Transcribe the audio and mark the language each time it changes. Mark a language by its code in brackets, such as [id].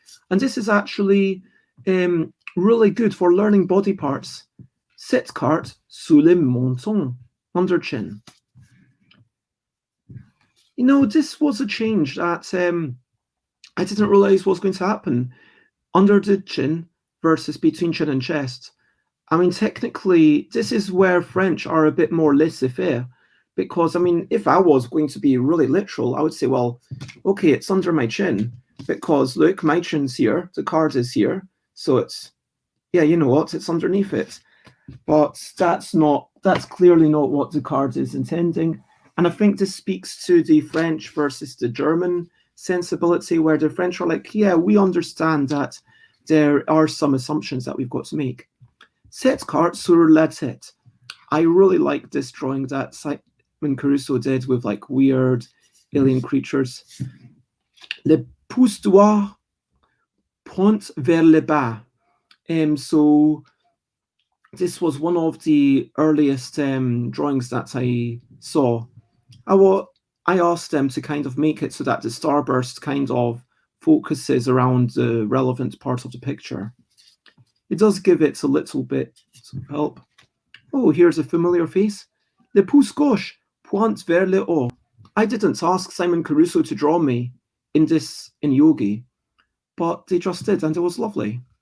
[en] And this is actually really good for learning body parts. [fr] Cette carte sous le menton, [en] under chin. This was a change that I didn't realize was going to happen. Under the chin versus between chin and chest. I mean, technically, this is where French are a bit more laissez-faire. Because, I mean, if I was going to be really literal, I would say, well, okay, it's under my chin. Because, look, my chin's here. The card is here. So it's, yeah, you know what? It's underneath it. But that's clearly not what the card is intending. And I think this speaks to the French versus the German sensibility, where the French are like, yeah, we understand that there are some assumptions that we've got to make. [fr] Cette carte sur la tête. [en] I really like this drawing that Simon Caruso did with like weird alien creatures. [fr] Le pouce droit pointe vers le bas. [en] So this was one of the earliest drawings that I saw. I asked them to kind of make it so that the starburst kind of focuses around the relevant part of the picture. It does give it a little bit of help. Oh, here's a familiar face. [fr] Le pouce gauche pointe vers le haut. [en] I didn't ask Simon Caruso to draw me in Yogi, but they just did, and it was lovely.